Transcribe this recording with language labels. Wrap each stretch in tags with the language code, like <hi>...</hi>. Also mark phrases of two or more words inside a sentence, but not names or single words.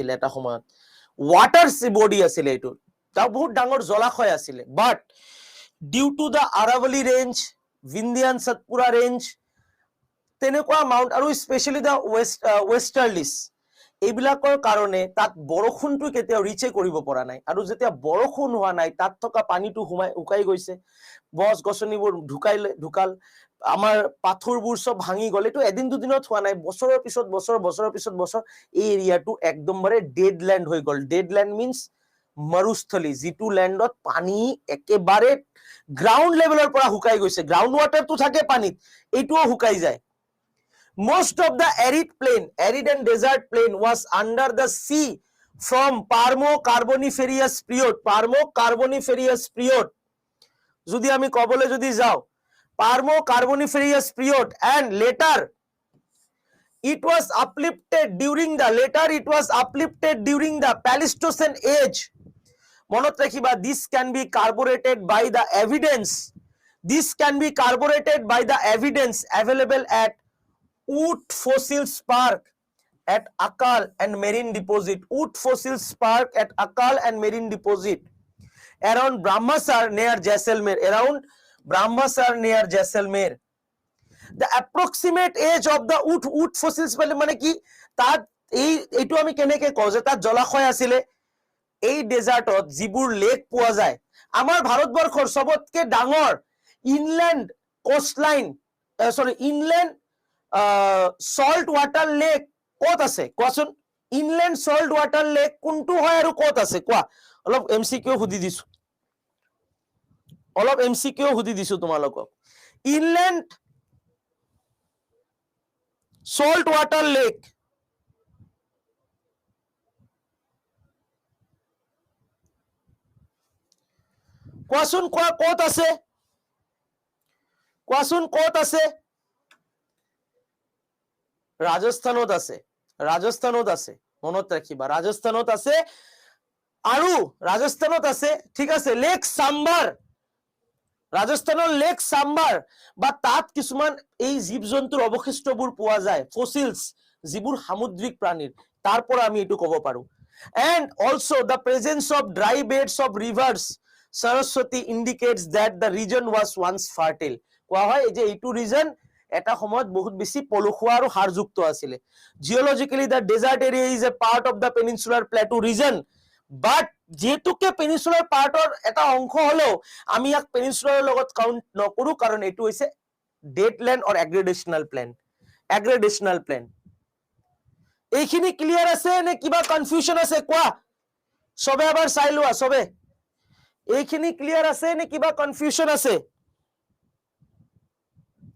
<as>এটা সময়ত,</as> <en>water body</en> <as>আছিল, এটো তা বহুত ডাঙৰ জলাশয় আছিল,</as> <en>but due to the Aravalli Range,</en> <as>ভিন্দিয়ান সতপুৰা ৰেঞ্জ, তেনেকুৱা মাউন্ট আৰু</as> <en>specially the westerlies,</en> <as>এইবিলাকৰ কাৰণে তাত বৰষুণটো কেতিয়াও ৰিচে কৰিব পৰা নাই, আৰু যেতিয়া বৰষুণ হোৱা নাই তাত থকা পানীটো উকাই গৈছে, গছ গছনিবোৰ ঢুকাল, আমাৰ পাথৰবোৰ সব ভাঙি গ'ল। এটো এদিন দুদিনত হোৱা নাই, বছৰৰ পিছত বছৰ এই এৰিয়াটো একদমবাৰে</as> <en>dead land</en> <as>হৈ গ'ল।</as> <en>dead land means</en> <as>মৰুস্থলী, যিটো ল্যান্ডত পানী একেবাৰে</as> <en>ground level</en> <as>পৰা শুকাই গৈছে,</as> <en>ground water</en> <as>থাকে পানীত, এইটোও শুকাই যায়।</as> <en>Most of the arid and desert plain was under the sea from Parmo-Carboniferous period.</en> <as>যদি আমি কবলে যদি যাও,</as> <en>Parmo-Carboniferous period, and later it was uplifted during the Pleistocene age.</en> <as>মনত রাখিবা,</as> <en>this can be corroborated by the evidence available at Wood Fossils Park at Akal and Marine Deposit. Around Brahmasar near Jaisalmer. The approximate age of the wood fossils</en> <as>মানে কি, তাত এইটো আমি কেনেকে কওঁ যে তাত জলাশয় আছিলে। এই ডেজাৰ্টত যিবোৰ লেক পোৱা যায়, আমাৰ ভাৰতবৰ্ষৰ সবতকে ডাঙৰ</as> <en>inland coastline inland salt water lake</en> <as>কত আছে কোৱাচোন?</as> <en>inland salt water lake</en> <as>কোনটো হয় আৰু কত আছে কোৱা? অলপ এমসিকিউ সুধি দিছো তোমালোকক।</as> <en>inland salt water lake</en> <as>কোৱাচোন, কত আছে? ৰাজস্থানত আছে, মনত ৰাখিবা, ৰাজস্থানত আছে, আৰু ৰাজস্থানত আছে, ঠিক আছে, লেক সাম্বাৰ, ৰাজস্থানৰ লেক সাম্বাৰ, বা তাত কিছুমান এই জীৱ জন্তুৰ অৱশিষ্টবোৰ পোৱা যায়, ফসিলস, যিবোৰ সামুদ্ৰিক প্ৰাণীৰ, তাৰ পৰা আমি এটো ক'ব পাৰো।</as> <en>And also the presence of dry beds of rivers Saraswati indicates that the region was once fertile.</en> <as>কোৱা হয় যে এইটো ৰিজন এটা সময়ত বহুত বেছি পলসুৱা আৰু হাৰযুক্ত আছিল।</as> <en>Geologically the desert area is a part of the peninsular plateau region, but</en> <as>যেহেতুকে</as> <en>peninsular part</en> <as>এটা অংশ হলেও আমি ইয়াক পেনিনসুলাৰ লগত কাউন্ট নকৰো, কাৰণ এইটো হৈছে</as> <en>deadland or aggradational plain.</en> <as>এইখিনি ক্লিয়াৰ আছে নে কিবা কনফিউজন আছে কোৱা? সবে আবার চাই লোৱা, সবে এইখিনি ক্লিয়াৰ আছে নে কিবা কনফিউজন আছে?</as>